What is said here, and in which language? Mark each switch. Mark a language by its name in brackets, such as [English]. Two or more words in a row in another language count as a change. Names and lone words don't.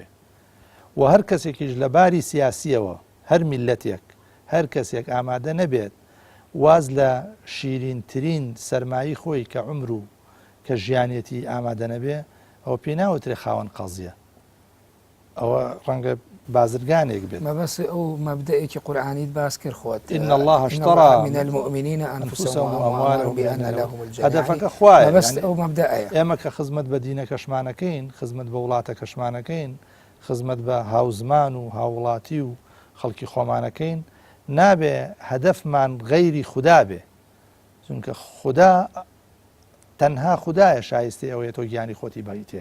[Central Kurdish] و هەر کەسێکیش لە باری سیاسیەوە هەر میلەتێک هەر کەسێک ئامادە نەبێت واز لە شیرینترین سەرمایی خۆی کە عمر و کە ژیانێتی ئامادە نەبێ ئەوە پێ ناوترێ خاوەن قەزیە، ئەوە ڕەنگە بازرگانێک بێت. مەبەس ئەو مەبدەئێکی قورئانیت باس کرد خۆت [Arabic] إن الله اشترى من المؤمنين أنفسهم وأموالهم بأن لهم الجنة. [Central Kurdish] هەدەفەکە خوایە. مەبەس ئەو مەبدەئەیە. ئێمە کە خزمەت بە دینە کەشمانەکەین، خزمەت بە وڵاتە کەشمانەکەین، خزمەت بە هاوزمان و هاوڵاتی و خەڵکی خۆمانەکەین، نابێ هەدەفمان غەیری خودا بێ، چونکە خودا تەنها خوددایە شایستی ئەوەیە تۆ گیانی خۆتی بەیتێ.